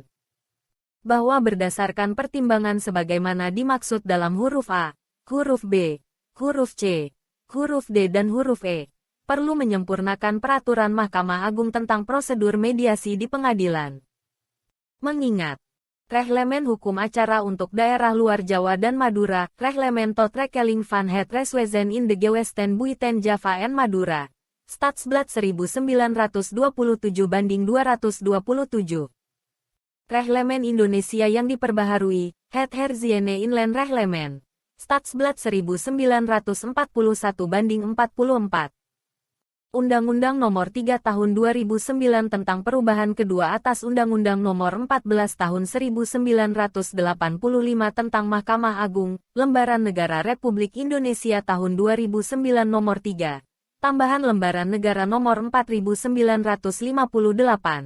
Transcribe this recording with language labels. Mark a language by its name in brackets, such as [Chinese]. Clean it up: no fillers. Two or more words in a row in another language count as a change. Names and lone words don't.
[Indonesian] Bahwa berdasarkan pertimbangan sebagaimana dimaksud dalam huruf A, huruf B, huruf C, huruf D dan huruf E, perlu menyempurnakan Peraturan Mahkamah Agung tentang prosedur mediasi di pengadilan. Mengingat Reglemen Hukum Acara untuk Daerah Luar Jawa dan Madura, [Dutch] Reglemen tot Rekening van het Reswezen in de Gewesten Buiten Java en Madura, Stadsblad [Indonesian] 1927/227, Reglemen Indonesia yang diperbaharui, [Dutch] het herziene inland Reglemen, Stadsblad 1941/44, [Indonesian] Undang-Undang Nomor 3 Tahun 2009 tentang perubahan kedua atas Undang-Undang Nomor 14 Tahun 1985 tentang Mahkamah Agung, Lembaran Negara Republik Indonesia Tahun 2009 Nomor 3, tambahan Lembaran Negara Nomor 4958.